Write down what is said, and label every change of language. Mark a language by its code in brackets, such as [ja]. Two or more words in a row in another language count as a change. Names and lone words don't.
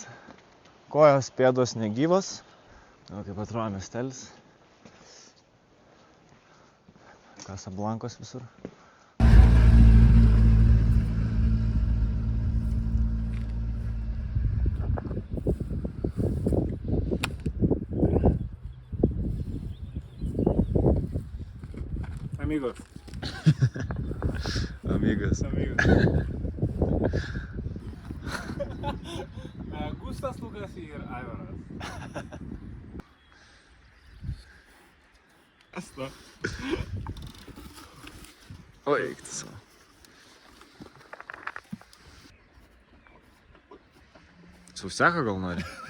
[lt] Kojos, pėdos negyvos. O kaip atrodo miestelis. Kasablankos visur. [es] Amigos. Amigas. [lt] Gustas, Lukas ir Aivaras. Kas to? Oi, eik tu savo. Sausiaką gal nori?